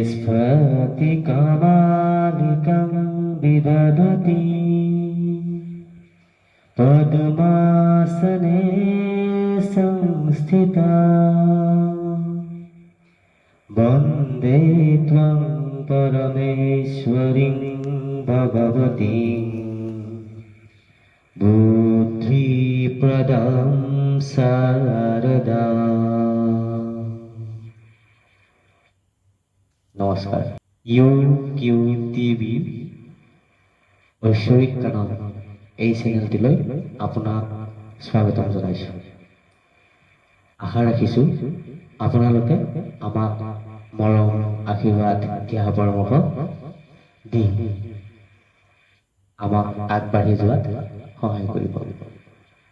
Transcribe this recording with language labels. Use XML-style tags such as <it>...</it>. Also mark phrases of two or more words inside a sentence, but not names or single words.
<sa>स्फटिकमालिकं विदधति पद्मासने संस्थिता वन्दे त्वं परमेश्वरीं भगवतीं बुद्धिप्रदां शारदा।</sa> <as>নমস্কাৰ। কিউ টিভি ঐশ্বৰিক কানন এই চেনেলটিলৈ আপোনাক স্বাগতম জনাইছোঁ। আশা ৰাখিছোঁ আপোনালোকে আমাক মৰম আশীৰ্বাদ দিহা পৰামৰ্শ দি আমাক আগবাঢ়ি যোৱাত সহায় কৰিব।</as>